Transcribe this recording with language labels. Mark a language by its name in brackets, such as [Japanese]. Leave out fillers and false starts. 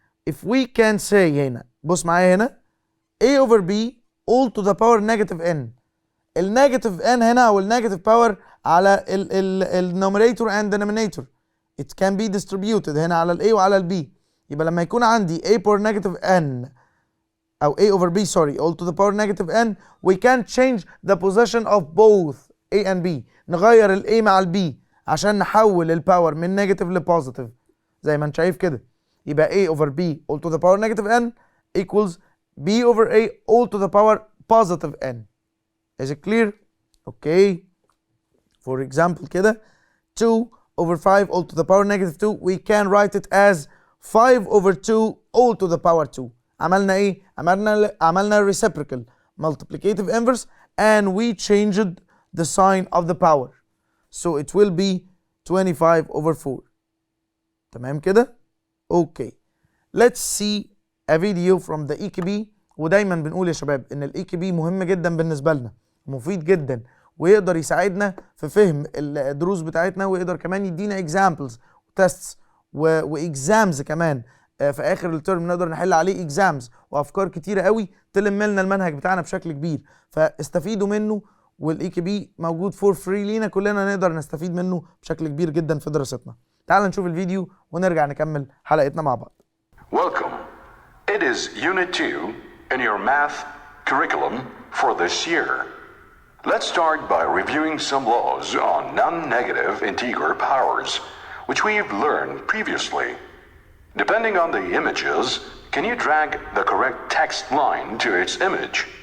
[English] If we can say هنا [Arabic] بص معايا هنا [English] a over b all to the power negative n. [Arabic] النيجاتيف n هنا او النيجاتيف باور على ال numerator and denominator. [English] It can be distributed هنا على ال a وعلى ال b. [Arabic] يبقى لما يكون عندي [English] a power negative n أو a over b sorry all to the power negative n, we can change the possession of both a and b. [Arabic] نغير ال a مع ال b عشان نحول الباور من نيجاتيف لبوزيتيف زي ما انت شايف كده. [English] يبقى a over b all to the power negative n equals b over a all to the power positive n. Is it clear? Okay. For example كده 2 over 5 all to the power negative 2, we can write it as 5 over 2 all to the power 2. [Arabic] عملنا ايه؟ عملنا [English] reciprocal multiplicative inverse and we changed the sign of the power. So it will be 25 over 4. [Arabic] تمام كده؟ Okay. [English] Let's see a video from the EKB. [Arabic] ودايما بنقول يا شباب ان الEKB مهم جدا بالنسبة لنا، مفيد جدا، ويقدر يساعدنا في فهم الدروس بتاعتنا، ويقدر كمان يدينا examples وتستس واكزامز كمان في اخر الترم نقدر نحل عليه اكزامز وافكار كتيره قوي تلم لنا المنهج بتاعنا بشكل كبير. فاستفيدوا منه، والEKB موجود فور فري لينا كلنا، نقدر نستفيد منه بشكل كبير جدا في دراستنا. تعال نشوف الفيديو ونرجع نكمل حلقتنا مع بعض. [English] Welcome. It is Unit 2 in your math curriculum for this year. Let's start by reviewing some laws on non-negative integer powers, which we've learned previously. Depending on the images, can you drag the correct text line to its image?